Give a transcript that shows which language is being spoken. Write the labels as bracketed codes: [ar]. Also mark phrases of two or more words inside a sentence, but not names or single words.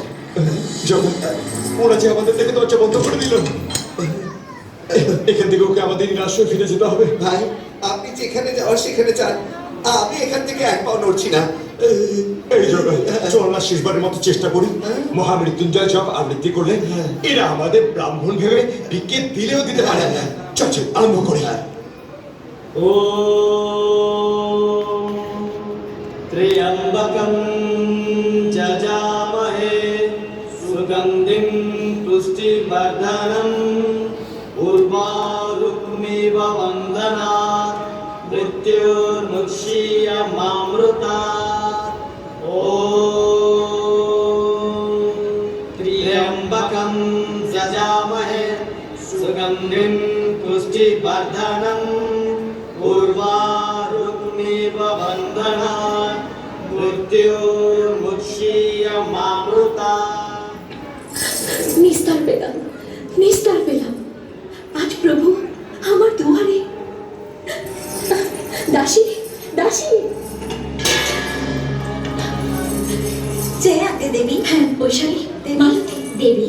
[bn] যখন ওরা যে আমাদের দেখে দরজা বন্ধ করে দিল, এখান থেকে ওকে আমাদের নিরাশ্রয় ফিরে যেতে হবে। ভাই, আপনি যেখানে যাওয়ার সেখানে যান, আমি এখান থেকে এক পাও নড়ছি না। এই জন্য চল না শেষবারের মতো চেষ্টা করি। মহামৃত্যুঞ্জয় জপ আবৃত্তি করলে এরা আমাদের ব্রাহ্মণ ভেবে ভিক্ষে দিলেও দিতে পারে। চল চল আরম্ভ করি। [sa] त्र्यम्बकं जजामहे सुगन्धिं पुष्टिवर्धनम् उर्वारुक्मिव वन्दनात् मृत्युर्मुक्षीयमामृतात्। ॐ त्र्यम्बकं जजामहे सुगन्धिं पुष्टिवर्धनम् उर्वारुक्मिव वन्दनात् मृत्युर्मुक्षीयमामृतात्। [bn] নিস্তার পেলাম, নিস্তার পেলাম। আজ প্রভু আমার দুয়ারে। দাসী, দাসী। যে আগে দেবী। হ্যাঁ বৈশালী, মালতী দেবী।